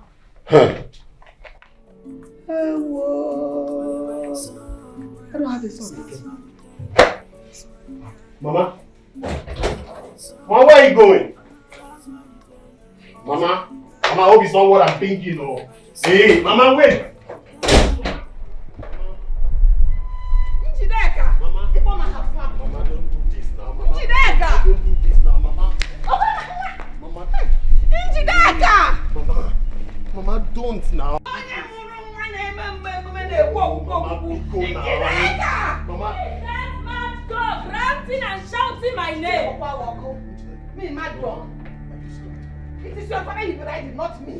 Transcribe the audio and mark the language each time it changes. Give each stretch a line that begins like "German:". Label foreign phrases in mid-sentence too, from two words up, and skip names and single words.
English: I don't have a son again. Mama. Mama, where are you going? Mama. Mama, I hope it's not what I'm thinking of. Hey, Mama, wait. Njideka. Mama. Mama, don't do this now, Mama. Njideka. Don't do this now, Mama. Mama. Njideka. Mama, don't now. Mama, That mad dog ranting and shouting my name. Me, mad dog. It is your father you belied, not me.